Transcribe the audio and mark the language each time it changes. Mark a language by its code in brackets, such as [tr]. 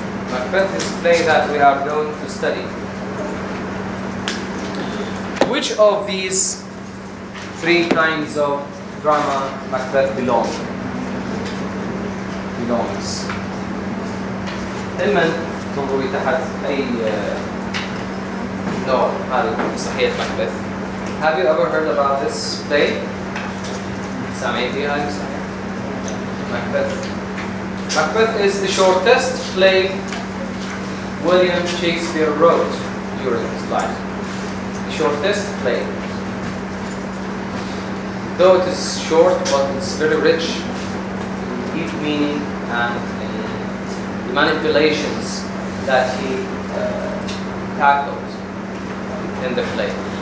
[en] Macbeth is a play that we are going to study. Which of these three kinds of drama Macbeth belongs? [ar] دائما تنظري تحت أي نوع هذه مسرحية Macbeth. [en] Have you ever heard about this play? [ar] سامعين فيها هذه المسرحية؟ Macbeth. [en] Macbeth is the shortest play William Shakespeare wrote during his life. The shortest play. Though it is short, but it's very rich in deep meaning and in the manipulations that he tackled in the play.